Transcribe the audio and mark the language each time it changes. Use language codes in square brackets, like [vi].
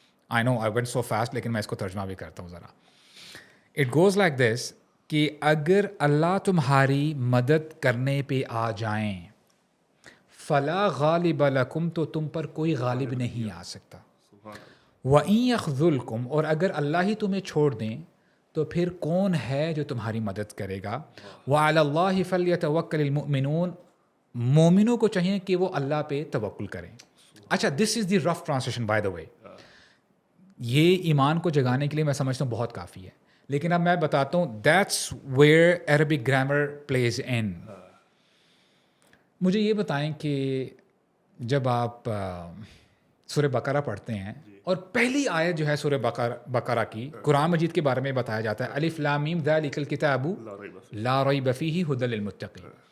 [en] I know I went so fast, [ur] لیکن میں اس کو ترجمہ بھی کرتا ہوں ذرا. [en] it goes like this [ur] کہ اگر اللہ تمہاری مدد کرنے پہ آ جائیں, [ar] فلا غالب لکم, [ur] تو تم پر کوئی غالب نہیں آ سکتا. [ar] وَإِن يَخْذُلْكُمْ, [ur] اور اگر اللہ ہی تمہیں چھوڑ دیں تو پھر کون ہے جو تمہاری مدد کرے گا. [ar] وَعَلَى اللَّهِ فَلْيَتَوَكَّلِ الْمُؤْمِنُونَ, [ur] مومنوں کو چاہیے کہ وہ اللہ پہ توکل کریں. [en] اچھا, this is the rough translation by the way. [ur] یہ ایمان کو جگانے کے لیے میں سمجھتا ہوں بہت کافی ہے, لیکن اب میں بتاتا ہوں [en] That's where Arabic grammar plays in. [ur] مجھے یہ بتائیں کہ جب آپ سورہ بقرہ پڑھتے ہیں اور پہلی آیت جو ہے سورہ بقرہ کی قرآن مجید کے بارے میں بتایا جاتا ہے, [ar] الف لام میم ذالک الکتاب لا ریب فیہ ھدی للمتقین.